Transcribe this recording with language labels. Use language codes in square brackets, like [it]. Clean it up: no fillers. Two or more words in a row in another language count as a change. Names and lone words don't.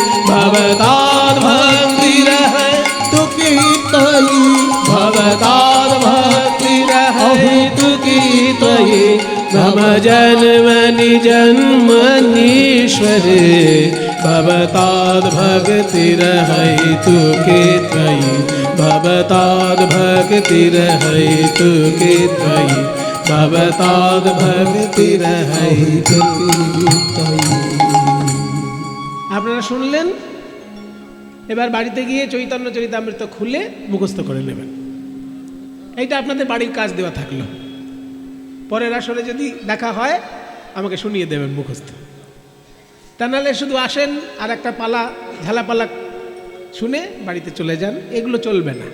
[sa] भवताद्भक्तिरहेतु की त्वयि भवताद्भक्तिरहेतु की त्वयि मम जन्मनि जन्मनीश्वरे भवताद्भक्तिरहेतु की त्वयि भवताद्भक्तिरहेतु की त्वयि भवताद्भक्तिरहेतु की त्वयि। [bn] আপনারা শুনলেন, এবার বাড়িতে গিয়ে চৈতন্য চরিতামৃত খুলে মুখস্থ করে নেবেন। এইটা আপনাদের বাড়ির কাজ দেওয়া থাকলো। পরের আসরে যদি দেখা হয় আমাকে শুনিয়ে দেবেন মুখস্থ। তা নাহলে শুধু আসেন আর একটা পালা ঝালাপালা শুনে বাড়িতে চলে যান, এগুলো চলবে না।